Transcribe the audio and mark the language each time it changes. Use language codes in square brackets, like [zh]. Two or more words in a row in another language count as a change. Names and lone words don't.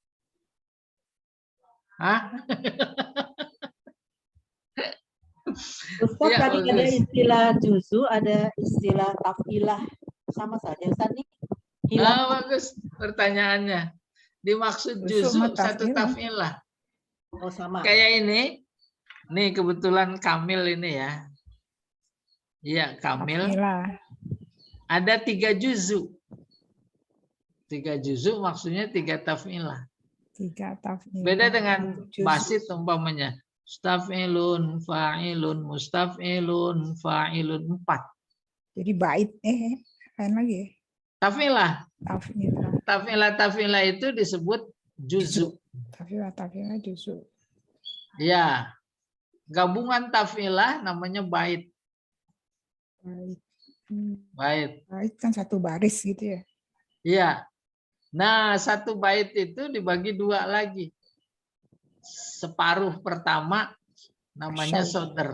[id] Hah? Ustaz, Ya, tadi ada bagus. istilah juzu, ada istilah tafilah. Sama saja Ustaz nih. Hilang. Bagus pertanyaannya. Dimaksud Juzu juzu mah satu taf'ilah. taf'ilah. Oh, sama. Kayak ini, nih kebetulan Kamil ini ya. Iya, Kamil. Taf'ilah. Ada 3 juzu. 3 juzu maksudnya 3 taf'ilah. 3 taf'ilah. Beda dengan Juzu. basit umpamanya. [ar] مستفعلن، فاعلن، مستفعلن، فاعلن 4. [id] Jadi bait lain lagi ya. Taf'ilah. Taf'ilah. Taf'ilah itu disebut juzu. Taf'ilah juzu. Ya. Gabungan taf'ilah namanya bait. Bait. Bait. Bait kan satu baris gitu ya. Iya. Nah, satu bait itu dibagi 2 lagi. Separuh pertama namanya sodr.